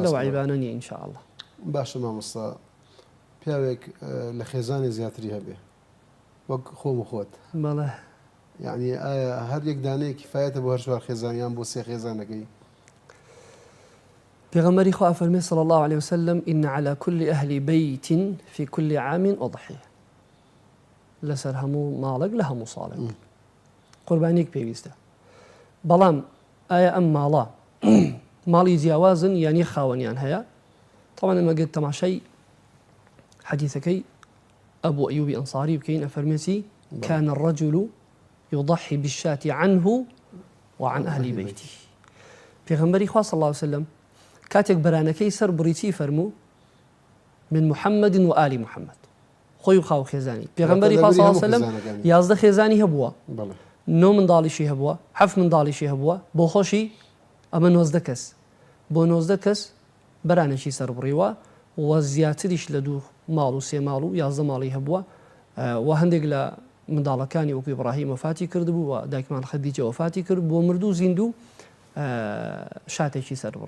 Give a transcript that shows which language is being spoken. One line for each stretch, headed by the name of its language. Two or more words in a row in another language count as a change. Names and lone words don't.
Central Kurdish: لەو عیبانە نییە
Arabic: ئینشاء الله
Central Kurdish: باشە مامۆستا پیاوێک لە خێزانی زیاتری هەبێ وەک خۆم و خۆت بەڵێ یعنی ئایا هەر یەک دانەیە کفایەتە بۆ هەر چوار خێزانیان بۆ سێ خێزانەکەی پێغەمبەری خوا فەرمێ
Arabic: صلی الله عليه وسلم إن على كل أهل بيت في كل عام أضحية
Central Kurdish: لەسەر هەموو ماڵێک لە هەموو ساڵێک قوربانیەک پێویستە بەڵام ئایا ئەم ماڵە ماڵی جیاوازن یانی خاوەنیان هەیە طبعا ئەمەگەر تەماشای حەدیثەکەی ئەبوو ئەیوبی ئەنساری بکەین ئەفەرمێتی
Arabic: كان الرجل يضحي بالشاة عنه وعن أهل بيته
Central Kurdish: پێغەمبەری خوا
Arabic: صلی الله عليه وسلم
Central Kurdish: کاتێک بەرانەکەی سەر بڕیچی فەرموو
Arabic: من محمد وآل محمد
Central Kurdish: خۆی و خاو خێزانی پێغەمبەری خوا
Arabic: صلی الله علیه و سلم
Central Kurdish: 11 خێزانی هەبووە 9 منداڵیشی هەبووە 7 منداڵیشی هەبووە بۆ خۆشی ئەمە 19 کەس بۆ 19 کەس بەرانێکی سەربڕیوە و زیاتریش لە 2 ماڵ و 3 ماڵ و 11 ماڵی هەبووە و هەندێک لە منداڵەکانی وەکو ئیبراهیم وفاتی کردبوو و دایکمان خەدیجە وفاتی کرد بۆ مردوو زیندوو شاتێکی سەربڕی